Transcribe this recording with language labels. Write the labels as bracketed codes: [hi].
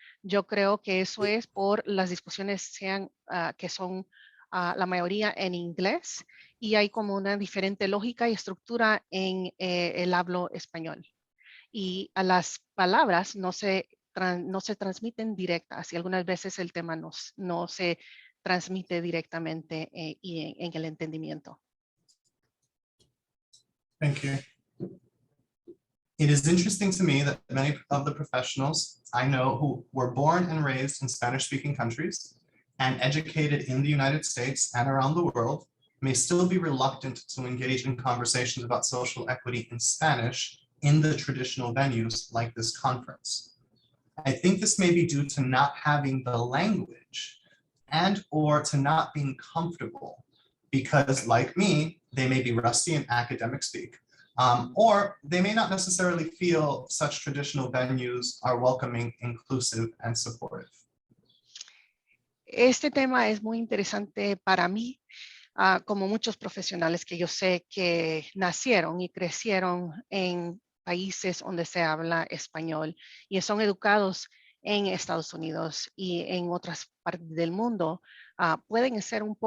[es] Yo creo que eso es por las discusiones que son la mayoría en inglés y hay como una diferente lógica y estructura en el hablo español. Y a las palabras no se transmiten directas y algunas veces el tema no se transmite directamente y en el entendimiento. [en] Thank you. It is interesting to me that many of the professionals I know who were born and raised in Spanish-speaking countries and educated in the United States and around the world may still be reluctant to engage in conversations about social equity in Spanish in the traditional venues like this conference. I think this may be due to not having the language and or to not being comfortable because, like me, they may be rusty in academic speak, or they may not necessarily feel such traditional venues are welcoming, inclusive, and supportive. [es] Este tema es muy interesante para mí, como muchos profesionales que yo sé que nacieron y crecieron en países donde se habla español y son educados en Estados Unidos y en otras partes del mundo, pueden ser